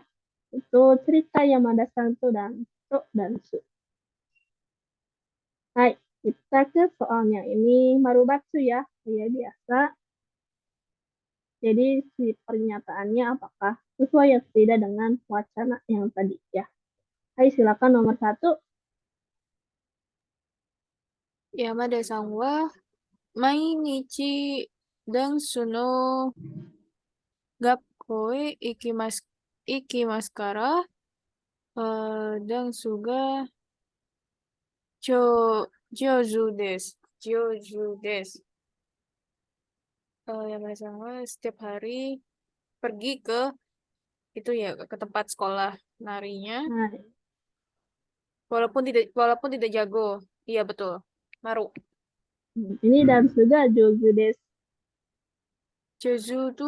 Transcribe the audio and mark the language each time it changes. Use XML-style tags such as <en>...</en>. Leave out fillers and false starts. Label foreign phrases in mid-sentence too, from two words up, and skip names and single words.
<id>Itu cerita Yamada-san tuh dan Su. Hai, kita ke soalnya ini Marubatsu ya, kayak biasa. Jadi si pernyataannya apakah sesuai atau tidak dengan wacana yang tadi ya. Hai, silakan nomor 1.</id> <ja>山田さんは毎日ダンスの学校へ行きますから、ダンスが上手です. 上手です.</ja> <id>Yamada-san wa setiap hari pergi ke itu ya ke tempat sekolah narinya Nah, walaupun tidak jago. Iya betul. Maru. ini dan sudah</id> <ja>上手です.</ja> <id>Jeju tuh</id>